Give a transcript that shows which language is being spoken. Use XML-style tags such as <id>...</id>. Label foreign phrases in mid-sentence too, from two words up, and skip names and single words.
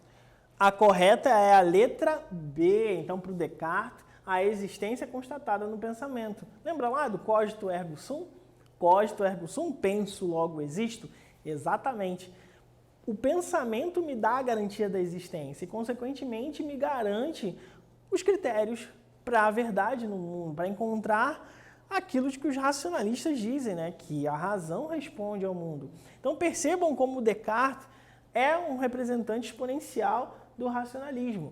<pt>A correta é a letra B. Então, para o Descartes, a existência é constatada no pensamento. Lembra lá do</pt> <la>cogito ergo sum? Cogito ergo sum,</la> <pt>penso, logo existo? Exatamente. O pensamento me dá a garantia da existência e, consequentemente, me garante os critérios para a verdade no mundo, para encontrar aquilo que os racionalistas dizem, né? Que a razão responde ao mundo. Então percebam como Descartes é um representante exponencial do racionalismo.</pt>